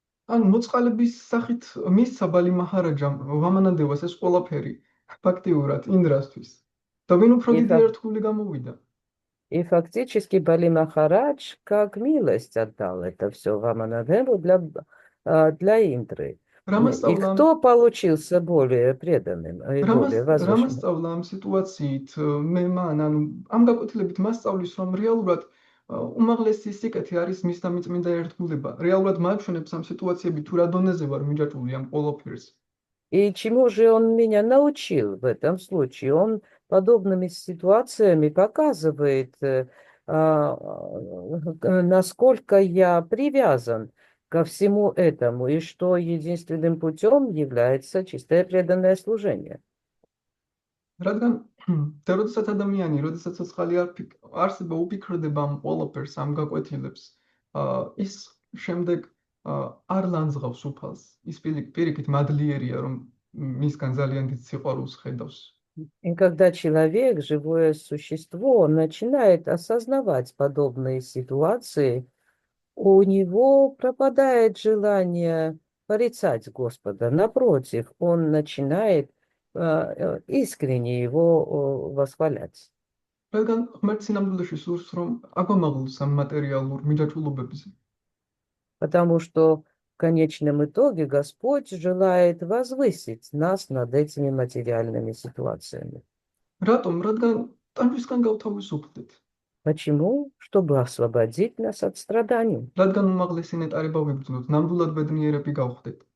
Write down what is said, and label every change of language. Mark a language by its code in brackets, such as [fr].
[ka] ან მოწყალების სახით მისცა ბალი მაჰარაჯამ ვამანადევას ეს ყველაფერი ფაქტიურად ინდრასთვის. და ვინ უფრო დიდი ერთგული გამოვიდა. [ru] И фактически Бали Махарадж как милость отдал это все Ваманадеву для Индры. И кто получился более преданным и более возвышенным? [ka] რამასწავლა ამ სიტუაციით მე მან, ანუ ამ გაკვეთილებით მას სწავლის, რომ რეალურად უმაღლესი სიკეთე არის მის და მიწმინდა ერთგულება. რეალურად მაჩვენებს ამ სიტუაციები თუ რა დონეზე ვარ მიჯაჭვული ამ ყველაფერს. [ru] И чему же он меня научил в этом случае? Он подобными ситуациями показывает, насколько я привязан ко всему этому, и что единственным путем является чистое преданное служение. [ka] რადგან როდესაც ადამიანი, როდესაც ცოცხალი არსება უფიქრდება ამ ყველაფერს, ამ გაკვეთილებს, ის შემდეგ არ ლანძღავს უფალს. ის პირიქით მადლიერია, რომ მისგან ძალიან დიდ სიყვარულს ხედავს. [ru] И когда человек, живое существо, начинает осознавать подобные ситуации, у него пропадает желание порицать Господа. Напротив, он начинает искренне его восхвалять. [ka] რადგან ღმერთს სინამდვილეში სურს, რომ აგვამაღლოს ამ მატერიალურ მიჯაჭვულობებზე. [ru] Потому что в конечном итоге Господь желает возвысить нас над этими материальными ситуациями. [ka] რატომ? რადგან ტანჯვისგან გავთავისუფლდეთ. [ru] Почему? Чтобы освободить нас от страданий. [ka] რადგან უმაღლესი ნეტარება ვიბრძნოთ, ნამდვილად ბედნიერები გავხდეთ.